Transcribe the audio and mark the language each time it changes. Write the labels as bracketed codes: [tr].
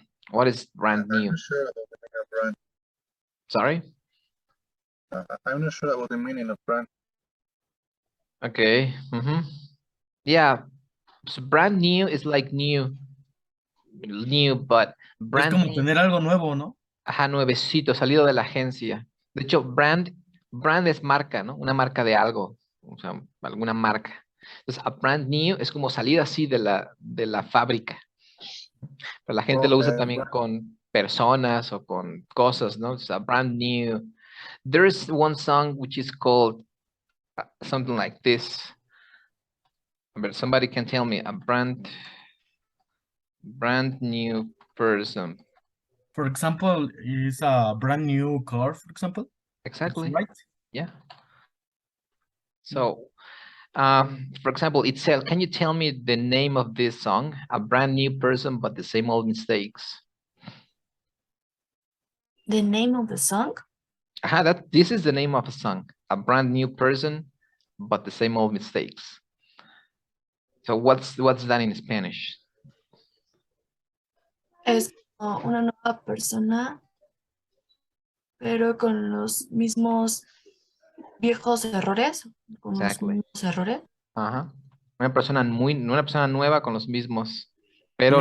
[en] What is brand new? I'm not sure about the meaning of brand. Sorry? I'm not sure about the meaning of brand. Okay. Yeah. So brand new is like new, but [es] Es [en] brand [es] como [en] new, [es] tener algo nuevo, ¿no? ajá, nuevecito, salido de la agencia. De hecho, brand es marca, ¿no? Una marca de algo, o sea, alguna marca. Entonces, a brand new es como salir así de la fábrica. Pero la gente lo usa también con personas o con cosas, ¿no? [en] It's a brand new. There's one song which is called something like this. But somebody can tell me a brand new person. For example, is a brand new car, for example. Exactly. Right? Yeah. So, for example, Itzel, can you tell me the name of this song? A brand new person, but the same old mistakes. The name of the song? This is the name of a song. A brand new person, but the same old mistakes. So what's that in Spanish? [es] Es como una nueva persona, pero con los mismos viejos errores, con los [en] Exactly. [es] mismos errores. Ajá. Una persona nueva con los mismos, pero